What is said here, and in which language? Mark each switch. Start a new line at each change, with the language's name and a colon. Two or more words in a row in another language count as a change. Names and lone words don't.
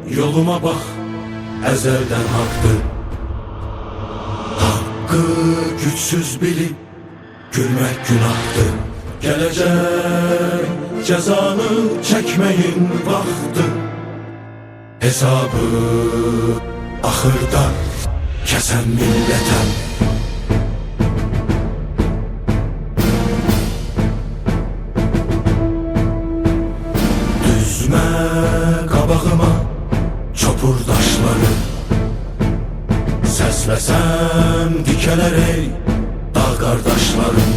Turkish: Yoluma bak, ezelden haktır. Hakkı güçsüz bilip gülmek günahtır. Gelecek cezanı çekmeyin vaxtı. Hesabı ahırda kesen millete.
Azerbaijani: Düzme qabağıma çopur daşları. Səsləsəm dikələr ey dağ qardaşlarım.